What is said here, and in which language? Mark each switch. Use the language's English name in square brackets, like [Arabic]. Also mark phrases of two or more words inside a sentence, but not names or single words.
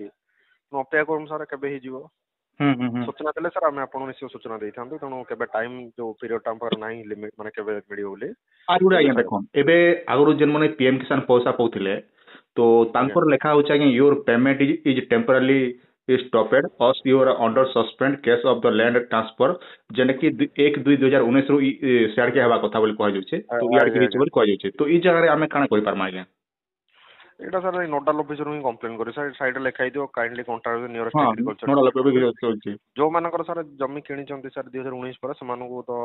[Odia] ତେଣୁ ଅପେକ୍ଷା କରନ୍ତୁ ସାର୍ କେବେ ହେଇଯିବ ସୂଚନା ଦେଲେ ସାର୍ ଆମେ ଆପଣଙ୍କୁ ନିଶ୍ଚୟ ସୂଚନା ଦେଇଥାନ୍ତୁ। ତେଣୁ କେବେ ଟାଇମ ଯୋଉ ପିରିୟଡଟା ଆମ ପାଖରେ ନାହିଁ ଲିମିଟ ମାନେ କେବେ ମିଳିବ ବୋଲି। ଆର ଗୋଟେ ଆଜ୍ଞା ଦେଖୁନ୍ ଏବେ ଆଗରୁ ଯେମାନେ ପିଏମ କିଷାନ ପଇସା ପାଉଥିଲେ ତ ତାଙ୍କର ଲେଖା ହଉଛି ଆଜ୍ଞା [English] your payment is temporarily stopped or you are under suspend case of the land transfer [Odia] ଯେନେ କି 1/2/2019 ରୁ ସିଆଡକେ ହେବା କଥା ବୋଲି କୁହାଯାଉଛି। ତ ଇଆଡକେ ହେଇଛି ବୋଲି କୁହାଯାଉଛି। ତ ଏଇ ଜାଗାରେ ଆମେ କାଣା କରିପାରମା ଆଜ୍ଞା? ଏଇଟା ସାର୍ ଏଇ [English] nodal officer [Odia] ହିଁ କମ୍ପ୍ଲେନ୍ କରି ସାର୍ ସାଇଡରେ ଲେଖା ହେଇଥିବ [English] kindly contact with nearest [Odia] ହଁ ଏଗ୍ରିକଲଚର ନୋଡାଲ ଡିପାର୍ଟମେଣ୍ଟ। ଅଛି। ଯୋଉମାନଙ୍କର ସାର୍ ଜମି କିଣିଛନ୍ତି ସାର୍ 2019 ପରେ ସେମାନଙ୍କୁ ତ